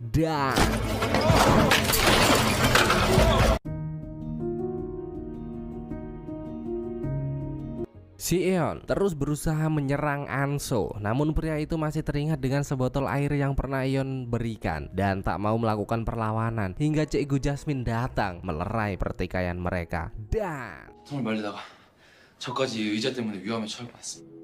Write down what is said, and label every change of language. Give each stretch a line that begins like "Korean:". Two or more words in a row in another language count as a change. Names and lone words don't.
Indonesian: Dan si Eon terus berusaha menyerang Anso, namun pria itu masih teringat dengan sebotol air yang pernah Eon berikan dan tak mau melakukan perlawanan. Hingga Cikgu Jasmine datang melerai pertikaian mereka. Dan
Korean: 손을 말리다가 저까지 의자 때문에 위험에 처할 뻔했어.